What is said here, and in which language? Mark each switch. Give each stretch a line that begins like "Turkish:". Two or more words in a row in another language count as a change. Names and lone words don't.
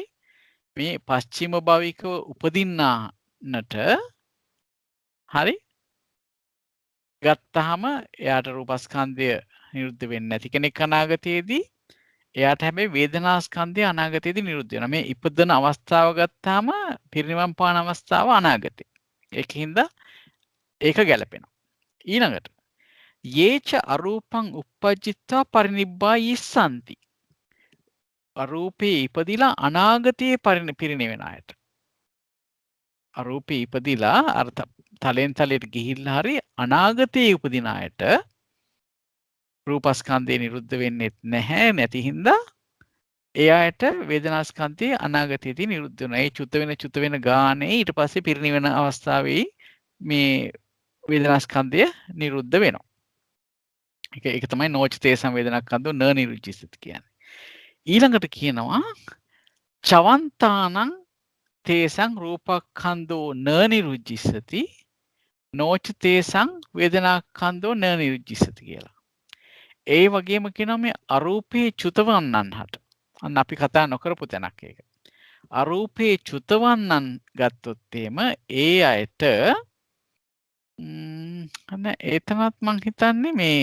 Sinhala: මේ පස්චිම භවිකව උපදින්නානට හරි ගත්තාම එයාට රූපස්කන්ධය නිරුද්ධ වෙන්නේ නැති කෙනෙක් අනාගතයේදී එයාට හැබැයි වේදනාස්කන්ධය අනාගතයේදී නිරුද්ධ වෙනවා. මේ ඉපදෙන අවස්ථාව ගත්තාම පිරිනිවන් පාන අවස්ථාව අනාගතේ. ඒකින්ද ඒක ගැලපෙනවා. ඊළඟට
Pali: යේච අරූපං uppajjitva parinibbāyissanti.
Sinhala: අරූපේ ඉපදිලා අනාගතයේ පිරිනිවෙන අයට. අරූපේ ඉපදිලා අර තලෙන් තලයට ගිහිල්ලා හරි අනාගතයේ උපදින අයට රූපස්කන්ධය නිරුද්ධ වෙන්නේ නැහැ. නැති හින්දා ඒ අයට වේදනාස්කන්ධය අනාගතයේදී නිරුද්ධ වෙනවා. ඒ චුත වෙන ගානේ ඊට පස්සේ පිරිනිවෙන අවස්ථාවේ මේ වේදනාස්කන්ධය නිරුද්ධ වෙනවා. ඒක තමයි
Pali: නෝච තේ සංවේදනස්කන්ධෝ න නිරුද්ධිස්සති
Sinhala: කියන්නේ. ඊළඟට කියනවා
Pali: චවන්තානං තේසං රූපක්ඛන්தோ න නිරුද්ධිස්සති නෝච තේසං වේදනාක්ඛන්தோ න නිරුද්ධිස්සති කියලා.
Sinhala: ඒ වගේම කියනවා මේ අරූපේ චුතවන්නන්හට. අන්න අපි කතා නොකරපු තැනක් ඒක. අරූපේ චුතවන්නන් ගත්තොත් ඒ අයට එතනත් මං හිතන්නේ මේ